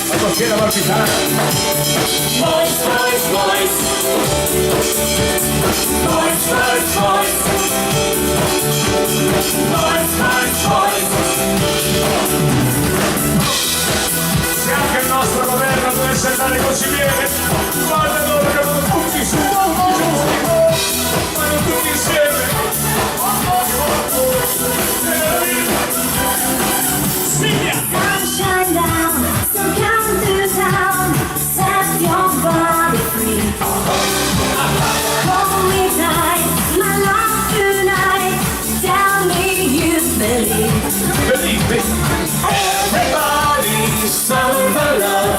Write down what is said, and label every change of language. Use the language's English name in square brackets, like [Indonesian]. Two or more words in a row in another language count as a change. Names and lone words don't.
[English] Marziella Martitana. Boys, boys, boys. Boys, boys, boys. Boys, boys, boys. [Italian] Se anche il nostro governo dovesse andare così bene, guarda loro che vanno tutti su, vanno tutti insieme. [English] Come shine down, so come to town, set your body free. Hold me tight, my love tonight, tell me you believe. Everybody's sung for love.